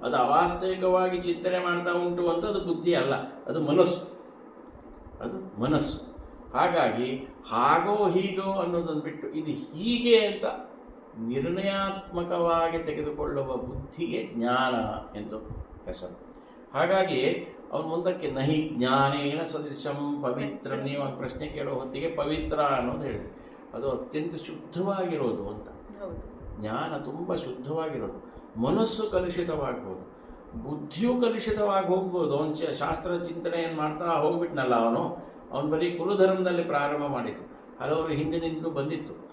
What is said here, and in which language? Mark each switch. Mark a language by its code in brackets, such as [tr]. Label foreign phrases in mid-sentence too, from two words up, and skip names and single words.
[kn] ಅದು ಅವಾಸ್ತವಿಕವಾಗಿ ಚಿಂತನೆ ಮಾಡ್ತಾ ಉಂಟು ಅಂತ ಅದು ಬುದ್ಧಿ ಅಲ್ಲ, ಅದು ಮನಸ್ಸು. ಹಾಗಾಗಿ ಹಾಗೋ ಹೀಗೋ ಅನ್ನೋದನ್ನು ಬಿಟ್ಟು ಇದು ಹೀಗೆ ಅಂತ ನಿರ್ಣಯಾತ್ಮಕವಾಗಿ ತೆಗೆದುಕೊಳ್ಳುವ ಬುದ್ಧಿಗೆ ಜ್ಞಾನ ಎಂದು ಹೆಸರು. ಹಾಗಾಗಿ ಅವನು ಮುಂದಕ್ಕೆ [sa] ನಹಿ ಜ್ಞಾನೇನ ಸದೃಶಂ ಪವಿತ್ರ, [kn] ನೀವು ಆ ಪ್ರಶ್ನೆ ಕೇಳೋ ಹೊತ್ತಿಗೆ ಪವಿತ್ರ ಅನ್ನೋದು ಹೇಳಿದೆ. ಅದು ಅತ್ಯಂತ ಶುದ್ಧವಾಗಿರೋದು ಅಂತ. ಜ್ಞಾನ ತುಂಬ ಶುದ್ಧವಾಗಿರೋದು. ಮನಸ್ಸು ಕಲುಷಿತವಾಗ್ಬೋದು, ಬುದ್ಧಿಯೂ ಕಲುಷಿತವಾಗಿ ಹೋಗ್ಬೋದು. ಅವನು ಶಾಸ್ತ್ರ ಚಿಂತನೆಯನ್ನು ಮಾಡ್ತಾ ಹೋಗ್ಬಿಟ್ನಲ್ಲ, ಅವನು ಬರೀ ಕುಲಧರ್ಮದಲ್ಲಿ ಪ್ರಾರಂಭ ಮಾಡಿದ್ದು, ಹಲವರು ಹಿಂದಿನಿಂದಲೂ ಬಂದಿತ್ತು.